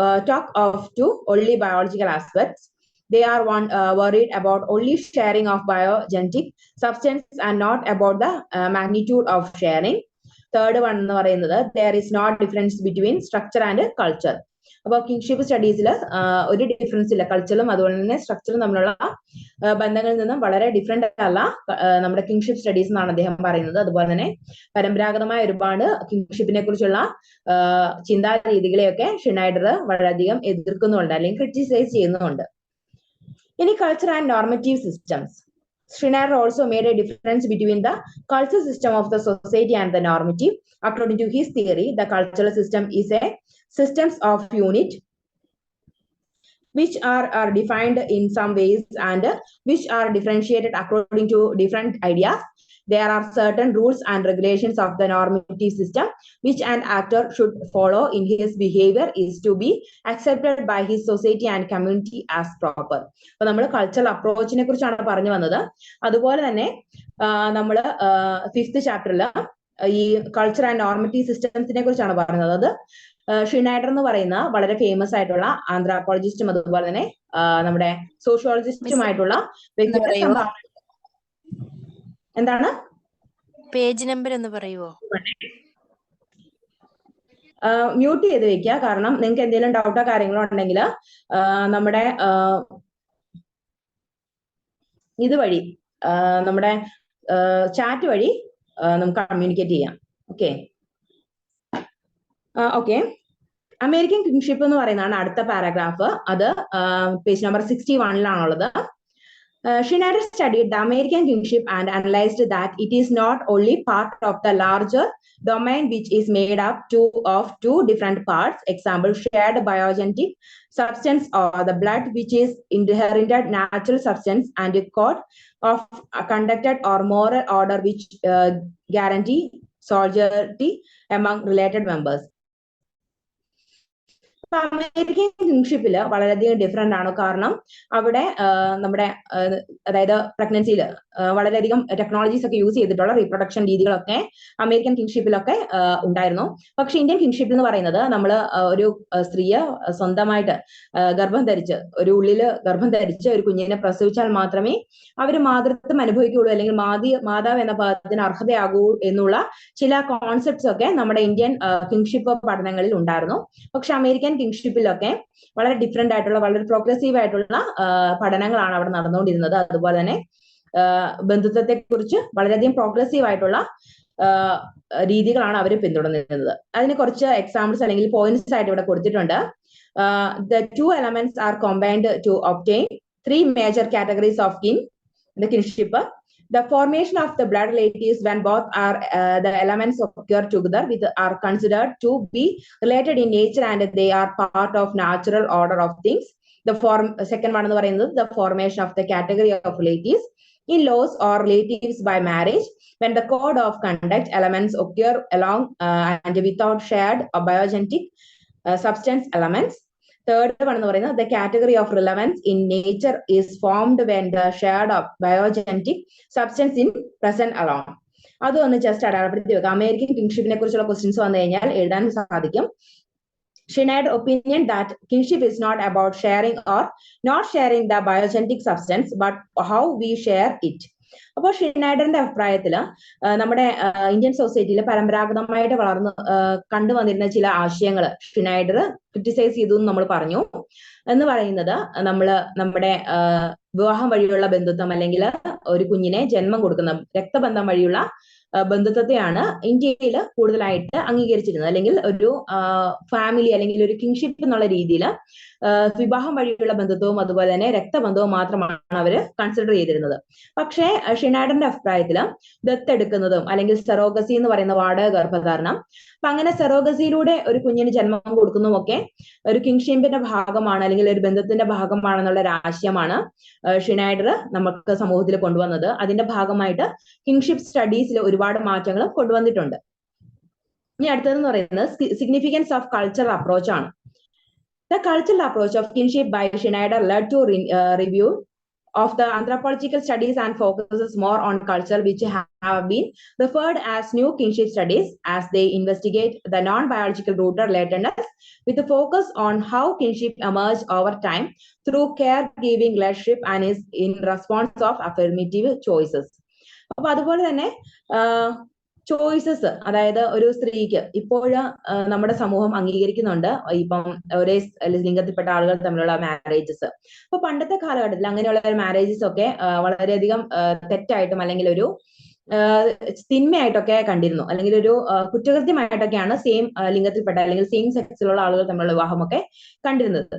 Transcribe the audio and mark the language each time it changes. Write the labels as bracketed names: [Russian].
[English] talk of two only biological aspects. They are worried about only sharing of biogenetic substance and not about the magnitude of sharing. Third one [Malayalam] എന്ന് പറയുന്നത് [English] there is not difference between structure and culture. [Malayalam] അപ്പോൾ kinship സ്റ്റഡീസിൽ ഒരു difference ഇല്ല, കൾച്ചറും അതുപോലെ തന്നെ സ്ട്രക്ചറും തമ്മിലുള്ള ബന്ധങ്ങളിൽ നിന്നും വളരെ ഡിഫറെന്റ് അല്ല നമ്മുടെ കിൻഷിപ്പ് സ്റ്റഡീസ് എന്നാണ് അദ്ദേഹം പറയുന്നത്. അതുപോലെ തന്നെ പരമ്പരാഗതമായ ഒരുപാട് കിൻഷിപ്പിനെ കുറിച്ചുള്ള ചിന്താ രീതികളെയൊക്കെ ഷിനൈഡർ വളരെയധികം എതിർക്കുന്നുണ്ട് അല്ലെങ്കിൽ ക്രിറ്റിസൈസ് ചെയ്യുന്നുണ്ട്. ഇനി culture and normative systems. [English] Schneider also made a difference between the cultural system of the society and the normative. According to his theory, the cultural system is a systems of unit which are defined in some ways and which are differentiated according to different ideas. There are certain rules and regulations of the normative system which an actor should follow in his behavior is to be accepted by his society and community as proper. [Malayalam] അപ്പോൾ നമ്മൾ cultural അപ്രോച്ചിനെ കുറിച്ചാണ് പറഞ്ഞു വന്നത്. അതുപോലെ തന്നെ നമ്മൾ 5th ചാപ്റ്ററിൽ ഈ കൾച്ചർ ആൻഡ് നോർമറ്റീവ് സിസ്റ്റംസിനെ കുറിച്ചാണ് പറയുന്നത്. അത് ഷിനൈഡർ എന്ന് പറയുന്ന വളരെ ഫേമസ് ആയിട്ടുള്ള ആന്ത്രോപോളജിസ്റ്റും അതുപോലെ തന്നെ നമ്മുടെ സോഷ്യോളജിസ്റ്റുമായിട്ടുള്ള വ്യക്തിയുടെ എന്താണ് പേജ് നമ്പർ എന്ന് പറയുമോ? മ്യൂട്ട് ചെയ്ത് വെക്കുക. കാരണം നിങ്ങൾക്ക് എന്തെങ്കിലും ഡൗട്ടോ കാര്യങ്ങളോ ഉണ്ടെങ്കിൽ നമ്മുടെ ഇതുവഴി നമ്മുടെ ചാറ്റ് വഴി നമുക്ക് കമ്മ്യൂണിക്കേറ്റ് ചെയ്യാം. ഓക്കെ. അമേരിക്കൻ കിൻഷിപ്പ് എന്ന് പറയുന്നതാണ് അടുത്ത പാരഗ്രാഫ്. അത് page number 61-ലാണുള്ളത്. [English] Schneider studied the American kinship and analyzed that it is not only part of the larger domain which is made up of two different parts, example shared biogenetic substance or the blood which is inherited natural substance and a code of conduct or moral order which guarantee solidarity among related members. [Malayalam] American കിൻഷിപ്പിൽ വളരെയധികം different ആണ്. കാരണം അവിടെ നമ്മുടെ അതായത് പ്രഗ്നൻസിയിൽ വളരെയധികം technologies ഒക്കെ use ചെയ്തിട്ടുള്ള reproduction രീതികളൊക്കെ അമേരിക്കൻ കിൻഷിപ്പിലൊക്കെ ഉണ്ടായിരുന്നു. പക്ഷെ ഇന്ത്യൻ കിൻഷിപ്പ് എന്ന് പറയുന്നത് നമ്മൾ ഒരു സ്ത്രീയെ സ്വന്തമായിട്ട് ഗർഭം ധരിച്ച് ഗർഭം ധരിച്ച് ഒരു കുഞ്ഞിനെ പ്രസവിച്ചാൽ മാത്രമേ അവർ മാതൃത്വം അനുഭവിക്കുകയുള്ളൂ അല്ലെങ്കിൽ മാതാവ് എന്ന പദത്തിന് അർഹതയാകൂ എന്നുള്ള ചില കോൺസെപ്റ്റ്സ് ഒക്കെ നമ്മുടെ ഇന്ത്യൻ കിൻഷിപ്പ് പഠനങ്ങളിൽ ഉണ്ടായിരുന്നു. പക്ഷെ അമേരിക്കൻ കിൻഷിപ്പിലൊക്കെ വളരെ ഡിഫറെന്റ് ആയിട്ടുള്ള വളരെ പ്രോഗ്രസീവ് ആയിട്ടുള്ള പഠനങ്ങളാണ് അവിടെ നടന്നുകൊണ്ടിരുന്നത്. അതുപോലെ തന്നെ ബന്ധുത്വത്തെ കുറിച്ച് വളരെയധികം പ്രോഗ്രസീവ് ആയിട്ടുള്ള രീതികളാണ് അവർ പിന്തുടർന്നിരുന്നത്. അതിന് കുറച്ച് എക്സാമ്പിൾസ് അല്ലെങ്കിൽ പോയിന്റ്സ് ആയിട്ട് ഇവിടെ കൊടുത്തിട്ടുണ്ട്. [English] The two elements are combined to obtain 3 major categories of kin, the kinship. The formation of the blood relatives when both are the elements occur together are considered to be related in nature and they are part of natural order of things. The second one is the formation of the category of relatives in laws or relatives by marriage when the code of conduct elements occur along and without shared or biogenetic substance elements. Third one is the category of relevance in nature is formed when the shared of biogenetic substance in present alone. [Malayalam] അതൊന്ന് just അടയാളപ്പെടുത്തി വെക്കാം. American കിൻഷിപ്പിനെ കുറിച്ചുള്ള questions വന്നു കഴിഞ്ഞാൽ എഴുതാൻ സാധിക്കും. [English] Schneider opinion that kinship is not about sharing or not sharing the biogenetic substance but how we share it. [Malayalam] അപ്പോൾ ഷിനൈഡറിന്റെ അഭിപ്രായത്തില് നമ്മുടെ ഇന്ത്യൻ സൊസൈറ്റിയിൽ പരമ്പരാഗതമായിട്ട് കണ്ടുവന്നിരുന്ന ചില ആശയങ്ങൾ ഷിനൈഡർ ക്രിറ്റിസൈസ് ചെയ്തു എന്ന് നമ്മൾ പറഞ്ഞു. എന്ന് പറയുന്നത് നമ്മുടെ വിവാഹം വഴിയുള്ള ബന്ധുത്വം അല്ലെങ്കിൽ ഒരു കുഞ്ഞിനെ ജന്മം കൊടുക്കുന്ന രക്തബന്ധം വഴിയുള്ള ബന്ധുത്വത്തെയാണ് ഇന്ത്യയിൽ കൂടുതലായിട്ട് അംഗീകരിച്ചിരുന്നത്. അല്ലെങ്കിൽ ഒരു ഫാമിലി അല്ലെങ്കിൽ ഒരു കിങ്ഷിപ്പ് എന്നുള്ള രീതിയിൽ വിവാഹം വഴിയുള്ള ബന്ധുത്വവും അതുപോലെ തന്നെ രക്തബന്ധവും മാത്രമാണ് അവർ കൺസിഡർ ചെയ്തിരുന്നത്. പക്ഷേ ഷിനാഡറിന്റെ അഭിപ്രായത്തിൽ ദത്തെടുക്കുന്നതും അല്ലെങ്കിൽ സെറോഗസി എന്ന് പറയുന്ന വാടക ഗർഭധാരണം, അപ്പൊ അങ്ങനെ സെറോഗസിയിലൂടെ ഒരു കുഞ്ഞിന് ജന്മം കൊടുക്കുന്നതുമൊക്കെ ഒരു കിങ്ഷിപ്പിന്റെ ഭാഗമാണ് അല്ലെങ്കിൽ ഒരു ബന്ധത്തിന്റെ ഭാഗമാണെന്നുള്ള ഒരു ആശയമാണ് ഷിനൈഡർ നമുക്ക് സമൂഹത്തിൽ കൊണ്ടുവന്നത്. അതിന്റെ ഭാഗമായിട്ട് കിങ്ഷിപ്പ് സ്റ്റഡീസിൽ ഒരുപാട് മാറ്റങ്ങൾ കൊണ്ടുവന്നിട്ടുണ്ട്. ഇനി അടുത്തതെന്ന് പറയുന്നത് സിഗ്നിഫിക്കൻസ് ഓഫ് കൾച്ചറൽ അപ്രോച്ച് ആണ്. [English] The cultural approach of kinship by Schneider led to review of the anthropological studies and focuses more on culture, which have been referred as new kinship studies, as they investigate the non-biological rooted relatedness with a focus on how kinship emerged over time through caregiving relationship and is in response of affirmative choices. [Malayalam] അപ്പൊ അതുപോലെ തന്നെ choices, അതായത് ഒരു സ്ത്രീക്ക് ഇപ്പോഴും നമ്മുടെ സമൂഹം അംഗീകരിക്കുന്നുണ്ട് ഇപ്പം ഒരേ ലിംഗത്തിൽപ്പെട്ട ആളുകൾ തമ്മിലുള്ള മാരേജസ്. അപ്പൊ പണ്ടത്തെ കാലഘട്ടത്തിൽ അങ്ങനെയുള്ള മാരേജസ് ഒക്കെ വളരെയധികം തെറ്റായിട്ടും അല്ലെങ്കിൽ ഒരു തിന്മയായിട്ടൊക്കെ കണ്ടിരുന്നു, അല്ലെങ്കിൽ ഒരു കുറ്റകൃത്യമായിട്ടൊക്കെയാണ് സെയിം ലിംഗത്തിൽപ്പെട്ട അല്ലെങ്കിൽ സെയിം സെക്സിലുള്ള ആളുകൾ തമ്മിലുള്ള വിവാഹമൊക്കെ കണ്ടിരുന്നത്.